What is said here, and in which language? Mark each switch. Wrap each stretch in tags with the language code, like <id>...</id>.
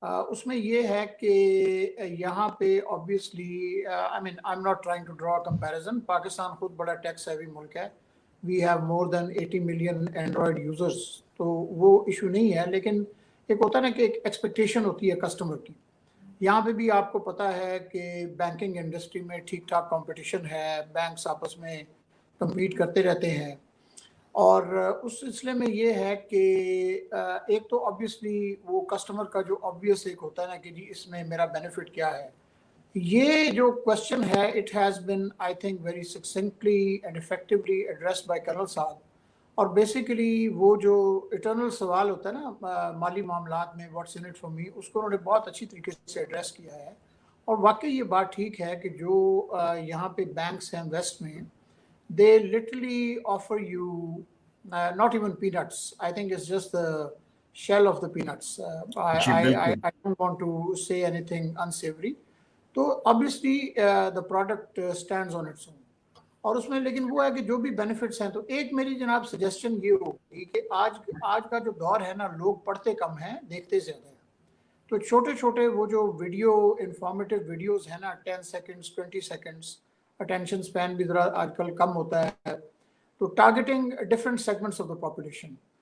<ur>اس میں یہ ہے کہ یہاں پہ</ur> <en>obviously I mean I'm not trying to draw a comparison.</en> <ur>Pakistan خود بڑا ٹیکس ہیوی ملک ہے.</ur> <en>We have more than 80 million Android users.</en> <ur>تو وہ ایشو نہیں ہے, لیکن ایک ہوتا ہے نا کہ ایک ایکسپیکٹیشن ہوتی ہے کسٹمر کی. یہاں پہ بھی آپ کو پتہ ہے کہ بینکنگ انڈسٹری میں ٹھیک ٹھاک کمپٹیشن ہے, بینکس آپس میں کمپیٹ کرتے رہتے ہیں اور اس سلسلے میں یہ ہے کہ ایک تو آبویسلی وہ کسٹمر کا جو آبویس ایک ہوتا ہے نا کہ جی اس میں میرا بینیفٹ کیا ہے، یہ جو کوشچن ہے</ur> <en>it has been I think very succinctly and effectively addressed by</en> <ur>colonel صاحب. اور بیسیکلی وہ جو اٹرنل سوال ہوتا ہے نا مالی معاملات میں</ur> <en>what's in it for me,</en> <ur>اس کو انہوں نے بہت اچھی طریقے سے ایڈریس کیا ہے. اور واقعی یہ بات ٹھیک ہے کہ جو یہاں پہ بینکس ہیں ویسٹ میں،</ur> <en>they literally offer you not even peanuts. I think it's just the shell of the peanuts.</en> <ur>جی بالکل.</ur> <en>I don't want to say anything unsavory. تو obviously the product stands on its own.</en> <ur>اور اس میں لیکن وہ ہے کہ جو بھی بینیفٹس ہیں، تو ایک میری جناب سجیشن یہ ہوگی کہ آج کا جو دور ہے نا، لوگ پڑھتے کم ہیں، دیکھتے زیادہ ہیں. تو چھوٹے چھوٹے وہ جو ویڈیو انفارمیٹیو ویڈیوز ہیں نا، 10 سیکنڈس 20 سیکنڈس، اٹینشن اسپین بھی ذرا آج کل کم ہوتا ہے، تو</ur> <en>Targeting different segments of the population.</en>